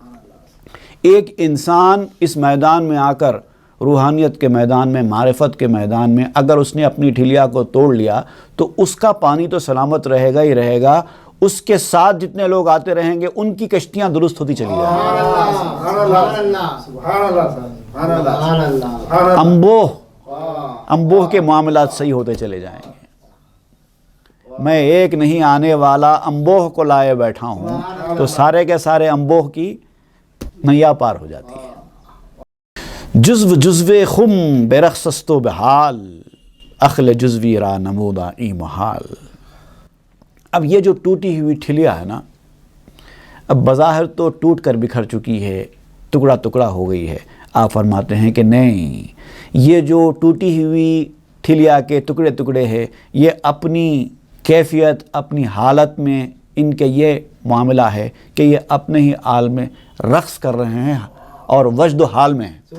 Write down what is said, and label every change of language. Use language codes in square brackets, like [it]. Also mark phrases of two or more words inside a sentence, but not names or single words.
[ur] ایک انسان اس میدان میں آ کر، روحانیت کے میدان میں، معرفت کے میدان میں، اگر اس نے اپنی ٹھلیا کو توڑ لیا تو اس کا پانی تو سلامت رہے گا ہی رہے گا، اس کے ساتھ جتنے لوگ آتے رہیں گے ان کی کشتیاں درست ہوتی چلی جائیں گی، انبوہ کے معاملات صحیح ہوتے چلے جائیں گے۔ میں ایک نہیں آنے والا انبوہ کو لائے بیٹھا ہوں، تو سارے کے سارے انبوہ کی نیا پار ہو جاتی ہے۔ [fa] جزو جزو خم برخصست و بحال، اخل جزوی را نمودہ ای محال۔ [ur] اب یہ جو ٹوٹی ہوئی ٹھلیا ہے نا، اب بظاہر تو ٹوٹ کر بکھر چکی ہے، ٹکڑا ٹکڑا ہو گئی ہے۔ آپ فرماتے ہیں کہ نہیں، یہ جو ٹوٹی ہوئی ٹھلیا کے ٹکڑے ٹکڑے ہے، یہ اپنی کیفیت، اپنی حالت میں ان کے یہ معاملہ ہے کہ یہ اپنے ہی حال میں رقص کر رہے ہیں اور وجد و حال میں ہیں۔